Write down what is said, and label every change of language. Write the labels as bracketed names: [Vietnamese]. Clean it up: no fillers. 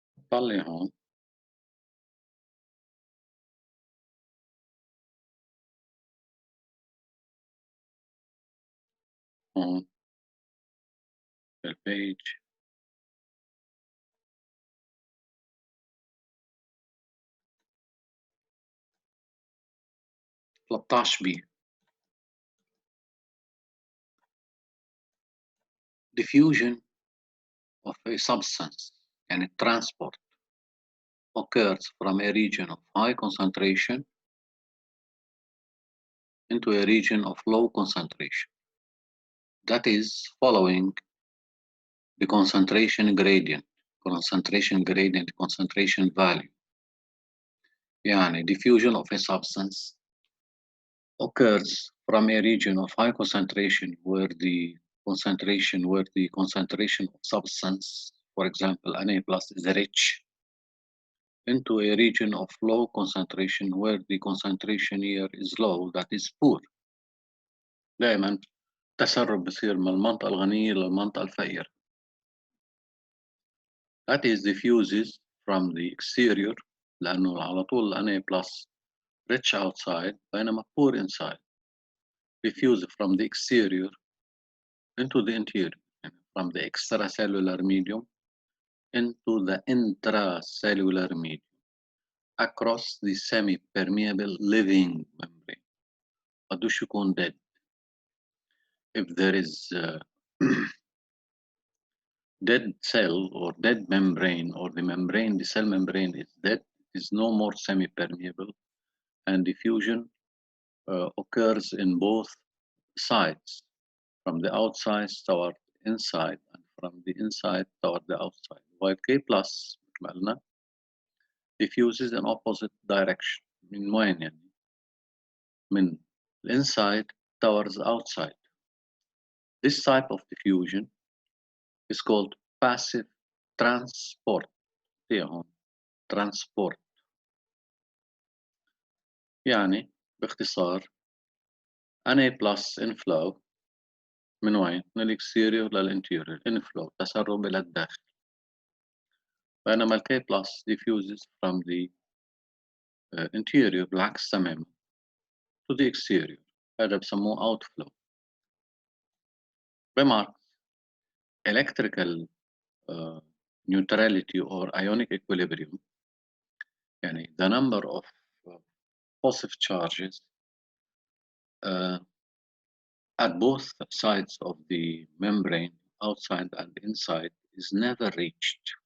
[Arabic] طلع هون هون البيج، 13 بي. [English] diffusion of a substance and transport occurs from a region of high concentration into a region of low concentration. That is following the concentration gradient, concentration value. يعني diffusion of a substance occurs from a region of high concentration where the concentration of substance, for example, Na plus is rich, into a region of low concentration where the concentration here is low, that is poor. [Arabic] دائما تسرب بصير من المنطقة الغنية للمنطقة الفقيرة. [English] That is diffuses from the exterior [Arabic] لأنه على طول [English] Na plus rich outside بينما poor inside. Diffuse from the exterior into the interior, from the extracellular medium into the intracellular medium across the semi-permeable living membrane. [Arabic] قدوش يكون [English] dead. If there is dead cell or dead membrane, or the cell membrane is dead, is no more semi-permeable, and diffusion occurs in both sides, from the outside toward inside and from the inside toward the outside. While K plus diffuses in opposite direction. [Arabic] من وين يعني؟ من [English] inside towards outside. This type of diffusion is called passive transport. transport. [Arabic] يعني باختصار Na plus inflow من وين؟ من الاكستيريور للانتيريور، inflow تسرب إلى الداخل. بينما ال [English] K plus diffuses from the interior [Arabic] بالعكس تماما [English] to the exterior، [Arabic] هذا بسموه [English] outflow. Remarks: electrical neutrality or ionic equilibrium, يعني the number of positive charges at both sides of the membrane, outside and inside, is never reached